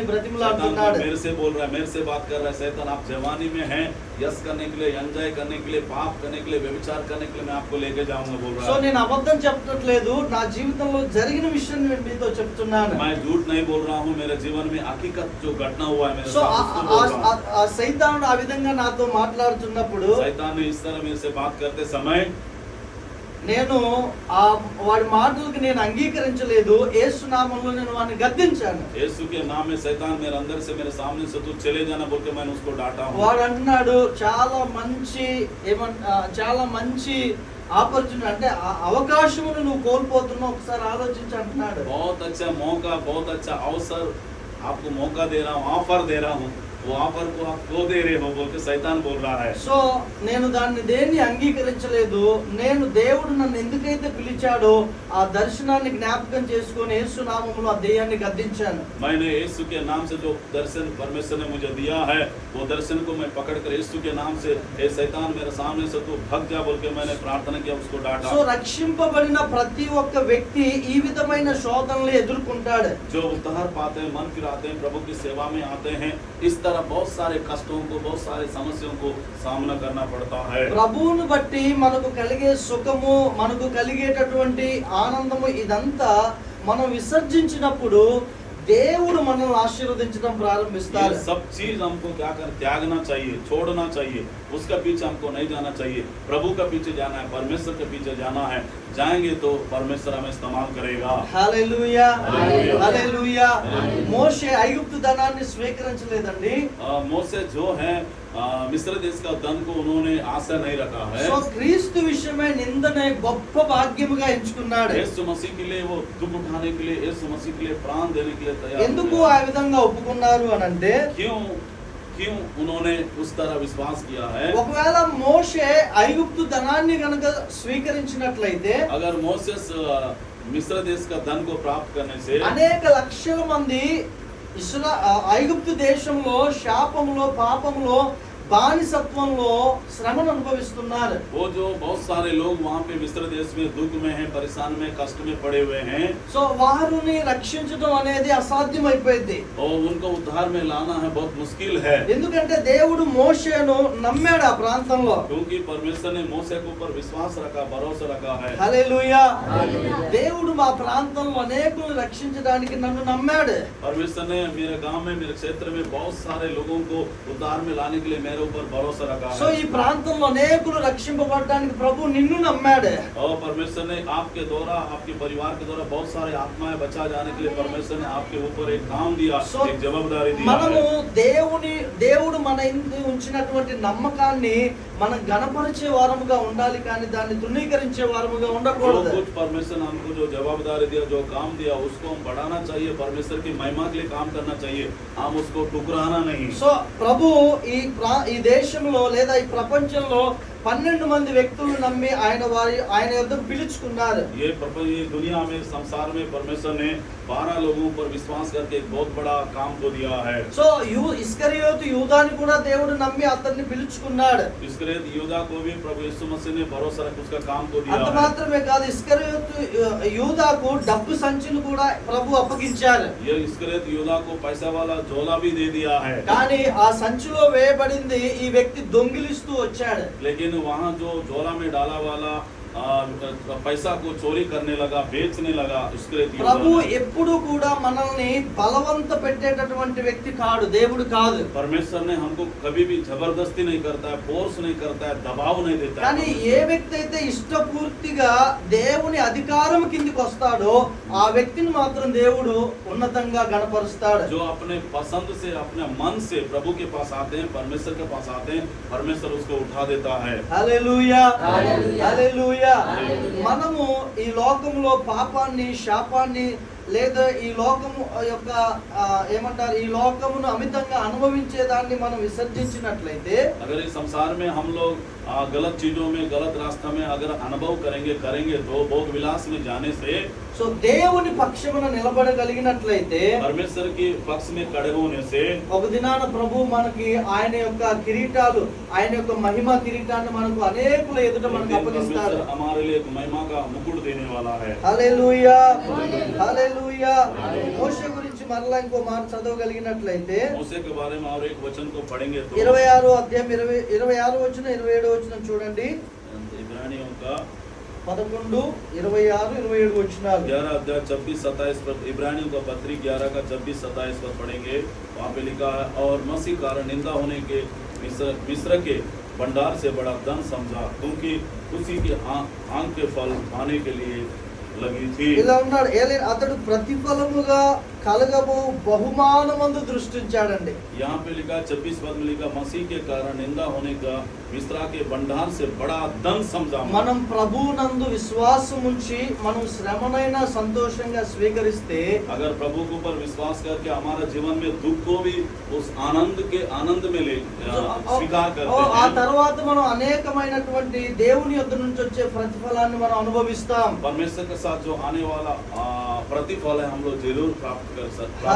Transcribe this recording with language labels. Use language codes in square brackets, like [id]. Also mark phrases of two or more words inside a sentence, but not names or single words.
[hi] शैतान [te] బ్రతిమలాడుతున్నాడు. [hi] मेरे से बोल रहा है, मेरे से बात कर रहा है शैतान, आप जवानी में हैं, यस करने के लिए, एंजॉय करने के लिए, पाप करने के लिए, व्यभिचार करने के लिए मैं आपको लेके जाऊंगा बोल [te] సో [hi] रहा है। [te] నేను అబద్ధం చెప్పట్లేదు, నా జీవితంలో జరిగిన విషయం నేను మీతో చెప్తున్నాను. [hi] मैं झूठ नहीं बोल रहा हूँ, मेरे जीवन में हकीकत जो घटना हुआ है मेरे [te] సో [hi] साथ उसको बोल रहा हूँ। [te] ఆ సైతానుడు ఆ విధంగా నాతో మాట్లాడుతున్నప్పుడు [hi] शैतान ने इस तरह मेरे से बात करते समय [te] నేను ఆ వాడి మాటలకు నేను అంగీకరించలేదు. యేసు నామములో నేను వాడిని గద్దించాను. [hi] यीशु के नाम में शैतान मेरे अंदर से, मेरे सामने से तू चले जाना बोल के मैंने उसको डांटा हूँ। [te] వాడు అంటున్నాడు చాలా మంచి ఆపర్చునిటీ, అంటే ఆ అవకాశమును నువ్వు కోల్పోతున్నావు, ఒకసారి ఆలోచించి అంటున్నాడు. [hi] बहुत अच्छा मौका, बहुत अच्छा अवसर आपको मौका दे रहा हूँ, ऑफर दे रहा हूँ, वो ऑफर को आप खो दे रहे हो बोल के शैतान बोल रहा है। [te] సో నేను దాన్ని దేన్ని అంగీకరించలేదు. నేను దేవుడు నన్ను ఎందుకైతే పిలిచాడో ఆ దర్శనాన్ని జ్ఞాపకం చేసుకొని యేసు నామములో ఆ దెయ్యాన్ని గద్దించాను. [hi] मैंने यीशु के नाम से जो दर्शन परमेश्वर ने मुझे दिया है, वो दर्शन को मैं पकड़ कर यीशु के नाम से, हे शैतान मेरे सामने से तू भाग जा बोल के मैंने प्रार्थना किया, उसको डांटा। [te] సో రక్షింపబడిన ప్రతి ఒక్క వ్యక్తి ఈ విధమైన శోధనలు ఎదుర్కొంటాడు. [hi] जो उद्धार पाते हैं, मन फिराते हैं, प्रभु की सेवा में आते हैं, इस तरह बहुत सारे कष्टों को, बहुत सारे समस्याओं को सामना करना पड़ता है। [te] ప్రభువును బట్టి మనకు కలిగే సుఖము, మనకు కలిగేటటువంటి ఆనందము ఇదంతా మనం విసర్జించినప్పుడు దేవుడు మనల్ని ఆశీర్వదించడం ప్రారంభిస్తారు. [hi] ये सब चीज हमको क्या कर त्यागना चाहिए, छोड़ना चाहिए, उसका पीछे हमको नहीं जाना चाहिए, प्रभु का पीछे जाना है, परमेश्वर के पीछे जाना है। जाएंगे तो परमेश्वर हमें इस्तेमाल करेगा। [te] హల్లెలూయా, హల్లెలూయా. హల్లెలూయా. హల్లెలూయా. మోషే ఐగుప్తు ధనాన్ని స్వీకరించలేదండి. [hi] मोसे जो है मिस्र देश का धन को उन्होंने आशा नहीं रखा है। [te] సో క్రీస్తు విషయమై నిందనే గొప్ప భాగ్యముగా ఎంచుకున్నాడు. [hi] यीशु मसीह के लिए वो दुख उठाने के लिए, यीशु मसीह के लिए प्राण देने के लिए तैयार [te] ఎందుకు [hi] हो [te] ఆ [hi] गया। [te] విధంగా ఒప్పుకున్నారు అని అంటే, [hi] क्यों उन्होंने उस तरह विश्वास किया है? [te] ఒకవేళ మోషే ఐగుప్తు ధనాన్ని గనుక స్వీకరించినట్లయితే [hi] अगर मोसेस मिस्र देश का धन को प्राप्त करने से [te] అనేక లక్షల మంది ఐగుప్తు దేశంలో శాపంలో, పాపంలో, బానిసత్వంలో శ్రమను అనుభవిస్తున్నారు. [hi] वो जो बहुत सारे लोग वहाँ पे मिस्र देश में दुख में हैं, परेशान में, कष्ट में पड़े हुए हैं, [te] సో వారిని రక్షించడం అనేది అసాధ్యమైపోయింది. [hi] और उनको उद्धार में लाना है बहुत मुश्किल है। [te] ఎందుకంటే దేవుడు మోషేను నమ్మాడు ఆ ప్రాంతంలో. [hi] क्योंकि परमेश्वर ने मूसा के ऊपर विश्वास रखा, भरोसा रखा है। [te] హల్లెలూయా. హల్లెలూయా. దేవుడు మా ప్రాంతంలో అనేకులను రక్షించడానికి నన్ను నమ్మాడు. [hi] परमेश्वर ने मेरे गांव में, मेरे क्षेत्र में बहुत सारे लोगों को उद्धार में लाने के लिए मेरे ऊपर भरोसा रखा [te] సో ఈ [hi] है। [te] ప్రాంతంలో అనేకులు రక్షింపబడడానికి ప్రభు నిన్ను నమ్మాడు. [hi] और परमेश्वर ने आपके द्वारा, आपके परिवार के द्वारा बहुत सारे आत्माएं बचा जाने के लिए परमेश्वर ने आपके ऊपर एक काम दिया, So, एक जवाबदारी दी [te] మనము [hi] है। [te] దేవుడు మన ఇంటి ఉంచినటువంటి నమ్మకాన్ని మనం గణపరిచే వారముగా ఉండాలి, కానీ దాన్ని తృణీకరించే వారముగా [hi] जो [te] ఉండకూడదు. [hi] कुछ परमेश्वर ने हमको जो जवाबदारी दिया, जो काम दिया, उसको हम बढ़ाना चाहिए, परमेश्वर की महिमा के लिए काम करना चाहिए, हम उसको ठुकराना नहीं। [te] సో ప్రభు ఈ దేశంలో లేదా ఈ ప్రపంచంలో 12 మంది వ్యక్తులు నమ్మి ఆయన యొద్దకు పిలుచుకున్నారు. [hi] ये दुनिया में संसार में परमेश्वर ने 12 लोगों पर विश्वास करके एक बहुत बड़ा काम को दिया है. [te] సో ఇస్కరియోతు యూదాని కూడా దేవుడు నమ్మి అతన్ని పిలుచుకున్నాడు. [hi] इस्करियोत यूदा को भी प्रभु यीशु मसीह ने भरोसा रख उसका काम को दिया [te] అంత [hi] है. [te] మాత్రమే కాదు, ఇస్కరియోతు యూదాకు డబ్బు సంచిని కూడా ప్రభు అప్పగించారు. [hi] ये इस्करियोत यूदा को पैसा वाला झोला भी दे दिया है. [te] కానీ ఆ సంచిలో వేయబడింది ఈ వ్యక్తి దొంగిలిస్తూ వచ్చాడు. [hi] लेकिन वहाँ जो झोला में डाला वाला पैसा को चोरी करने लगा, बेचने लगा. इस्करियोत यूदा [te] ప్రభు [hi] ने. [te] ఎప్పుడు కూడా మనల్ని బలవంత పెట్టేటటువంటి వ్యక్తి కాడు, దేవుడు కాదు. [hi] परमेश्वर ने हमको कभी भी जबरदस्ती नहीं करता है, फोर्स नहीं करता है, दबाव नहीं देता [te] కానీ [hi] है. [te] ఏ వ్యక్తి అయితే ఇష్టపూర్తిగా దేవుని అధికారం కిందికి వస్తాడో ఆ వ్యక్తిని మాత్రం దేవుడు ఉన్నతంగా గణపరుస్తాడు. [hi] जो अपने पसंद से, अपने मन से प्रभु के पास आते हैं, परमेश्वर के पास आते हैं, परमेश्वर उसको उठा देता है. [te] హల్లెలూయా, హల్లెలూయా, హల్లెలూయా. హల్లెలూయా. మనము ఈ లోకంలో పాపాన్ని, శాపాన్ని లేదా ఈ లోకము యొక్క ఏమంటారు, ఈ లోకమును అమితంగా అనుభవించేదాన్ని మనం విసర్జించినట్లయితే, [hi] अगर इस संसार में हम लोग गलत चीजों में, गलत रास्ता में अगर अनुभव करेंगे तो भोग विलास में जाने से, [te] సో దేవుని పక్షమున నిలబడగలిగినట్లయితే, [hi] परमेश्वर के पक्ष में खड़े होने से, [te] ఒక దినాన ప్రభు మనకి ఆయన యొక్క కిరీటాలు, ఆయన యొక్క మహిమ కిరీటాన్ని మనకు అనేకుల ఎదుట [hi] एक [te] మనకు [hi] दिन [te] అప్పగిస్తారు. [hi] परमेश्वर हमारे लिए एक महिमा का मुकुट देने वाला है. [te] హల్లెలూయా, హల్లెలూయా. మోషే గురించి మరలా ఇంకో మాట చదవగలిగినట్లయితే [hi] मूसा के बारे में और एक वचन को पढ़ेंगे तो [te] 26 అధ్యాయం 26 వచనం 27 వచనం చూడండి. [hi] इब्रानियों का [te] 11, 26, 27 వచనాలు. [hi] 11 अध्याय 26-27 पर, इब्रानियों का पत्री 11 का 26-27 पर पढ़ेंगे. वहाँ पे लिखा है, और मसीह कारण निंदा होने के मिस्र के भंडार से बड़ा धन समझा, क्योंकि उसी के आंख के फल खाने के लिए लगी थी. [te] ఇలా ఉన్నాడు. అతడు ప్రతిఫలముగా కలగబో బహుమానమందు దృష్టించాడండి. [hi] यहाँ पे लिखा 26 पद में लिखा, मसीह के कारण निंदा होने का मिस्र के भंडार से बड़ा धन समझा. [te] మనం ప్రభువునందు విశ్వాసం ఉంచి మనం శ్రమనైనా సంతోషంగా స్వీకరిస్తే, [hi] अगर प्रभु के ऊपर विश्वास करके हमारा जीवन में दुख को भी उस आनंद में ले स्वीकार करते [te] ఆ [hi] हैं, [te] తర్వాత మనం అనేకమైనటువంటి దేవుని యొద్ద నుంచి వచ్చే ప్రతిఫలాన్ని మనం అనుభవిస్తాం. [hi] परमेश्वर के साथ जो आने वाला प्रतिफल है हम लोग जरूर प्राप्त कर सकते हैं.